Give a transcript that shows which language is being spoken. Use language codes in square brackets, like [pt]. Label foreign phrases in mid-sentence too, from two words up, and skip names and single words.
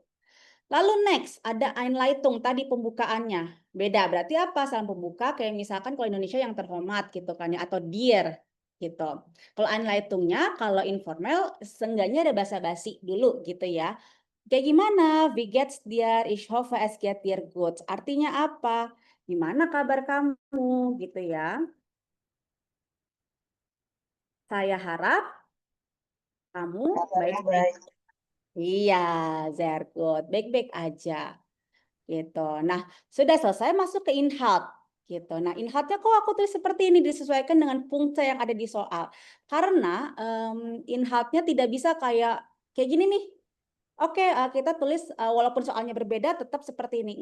[id] Lalu next, ada Einleitung tadi pembukaannya. Beda, berarti apa? Salam pembuka kayak misalkan kalau Indonesia yang terhormat gitu kan ya, atau dear gitu. Kalau Einleitungnya, kalau informal, seenggaknya ada basa-basi dulu gitu ya. Kayak gimana? [de] Wie geht's dir? Ich hoffe es geht dir gut. [id] Artinya apa? Gimana kabar kamu? Gitu ya. Saya harap kamu baik-baik. Iya, [de] sehr gut. [id] Baik-baik aja. Gitu. Nah, sudah selesai masuk ke inhalt gitu. Nah, inhaltnya kok aku tulis seperti ini disesuaikan dengan punkte yang ada di soal. Karena inhaltnya tidak bisa kayak gini nih. Oke, kita tulis walaupun soalnya berbeda tetap seperti ini.